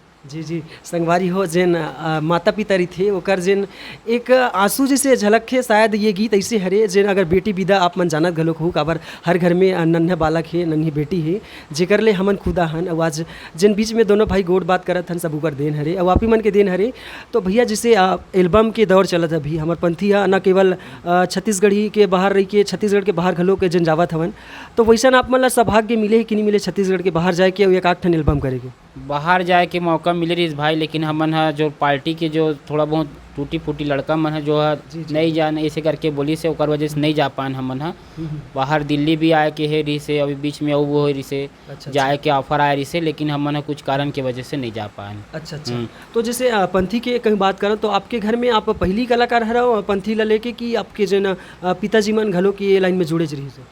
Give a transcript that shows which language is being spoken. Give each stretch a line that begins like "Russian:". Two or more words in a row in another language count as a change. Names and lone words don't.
Chhattisgarhi: जी जी संगवारी हो जेन माता पिता रही थे ओकर जेन एक आंसू जैसे झलक है शायद ये गीत ऐसे हरे जेन अगर बेटी विदा आप मन जानत घलोक हो काबर हर घर में नन्हा बालक है नन्ही बेटी है जेकर ले हमन खुदा हन और आज जेन बीच में दोनों भाई गोड़ बात करत हन सब ऊपर देन हरे और आप ही मन के देन हरे। तो भैया जैसे एल्बम के दौर चलत अभी हमार पंथी है न केवल छत्तीसगढ़ी के बाहर रही के छत्तीसगढ़ के बाहर घलोक जेन जावत हवन तो वैसा आप मन ला सौभाग्य मिले कि नहीं मिले छत्तीसगढ़ के बाहर जाए के एक आठ ठन एल्बम करे के बाहर जाए के मौका मिले रही भाई, लेकिन हमन हा जो पार्टी के जो थोड़ा बहुत टूटी फूटी लड़का मन है जो है नहीं जाने ऐसे करके बोली से ओकर वजह से नहीं जा पान हमन हा। बाहर दिल्ली भी आए के है रही से अभी बीच में वो हो रही से जाए के ऑफर आए रही से, लेकिन हमन हा कुछ कारण के वजह से नहीं जा पाए। अच्छा अच्छा तो जैसे पंथी के कहीं बात करो तो आपके घर में आप पहली कलाकार हरो पंथी ला लेके कि आपके जन पिताजी मन घलो की ये लाइन में जुड़े रही से?